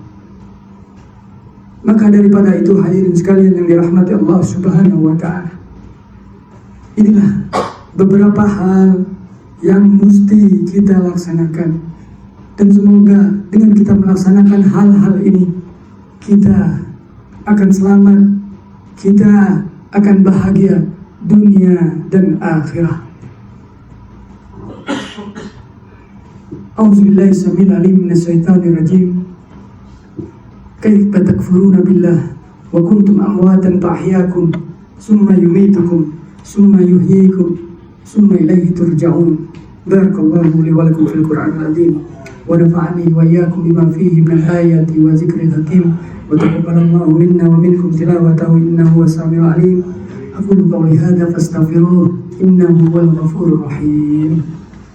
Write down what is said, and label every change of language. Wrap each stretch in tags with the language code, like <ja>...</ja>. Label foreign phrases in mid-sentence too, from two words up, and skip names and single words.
<id>Maka daripada itu, hadirin sekalian yang dirahmati Allah</id> <ar>سبحانه وتعالى,</ar> <id>inilah beberapa hal yang mesti kita laksanakan. Dan semoga dengan kita melaksanakan hal-hal ini, kita akan selamat, kita akan bahagia dunia dan akhirah.</id> <ar>أعوذ بالله السميع العليم من الشيطان الرجيم. كيف تكفرون بالله وكنتم أمواتا فأحياكم ثم يميتكم ثم يحييكم ثم إليه ترجعون. بارك الله لي ولكم في القرآن العظيم ونفعني وإياكم بما فيه من الآيات والذكر الحكيم وتقبل الله منا ومنكم تلاوته إنه السميع العليم. أقول قولي هذا فاستغفروه إنه هو الغفور الرحيم.</ar>